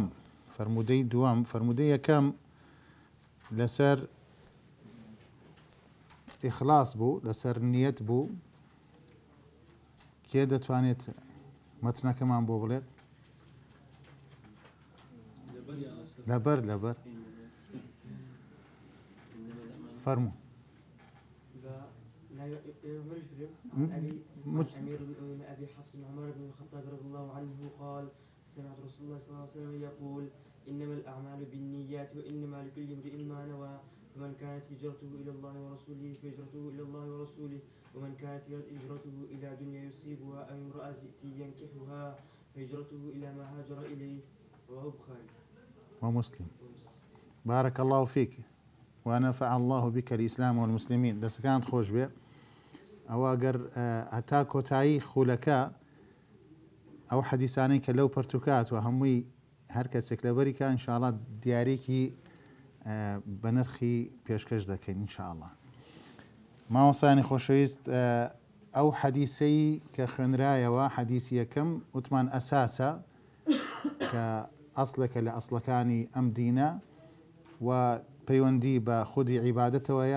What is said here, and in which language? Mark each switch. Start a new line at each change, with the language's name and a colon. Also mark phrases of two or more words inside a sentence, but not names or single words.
Central Kurdish: فەرمودەی یەکەم لەسەر ئیخلاس بوو، لەسەر نیەت بوو. کێ دەتوانێت مەتنەکەمان بۆ بڵێت؟ لەبەر فەرموو.
Arabic: أمير المؤمنين أبي حفص عمر بن الخطاب رضي الله عنه قال: سمعت رسول الله صلى الله عليه وسلم يقول: إنما الأعمال بالنيات وإنما لكل امرئ ما نوى، فمن كانت هجرته إلى الله ورسوله فهجرته إلى الله ورسوله، ومن كانت هجرته إلى دنيا يصيبها أو امرأة ينكحها فهجرته إلى ما هاجر إليه. رواه البخاري ومسلم. بارك الله فيك ونفع الله بك الإسلام والمسلمين.
Central Kurdish: دەسەکانت خۆش بێ. ئەوە گەر هەتا کۆتایی خولەکە ئەو حەدیسانەی کە لەو پەرتووکات و هەمووی هەر کەسێک لەبەریکە ئینشاءڵڵا دیارێکی بە نرخی پێشکەش دەکەین ئینشاءڵڵا. مامۆستایانی خۆشەویست، ئەو حەدیسەی کە خوێنرایەوە، حەدیسی یەکەم وتمان ئەساسە کە ئەسڵێکە لە ئەسڵەکانی ئەم دینە و پەیوەندی بە خودی عیبادەتەوەیە.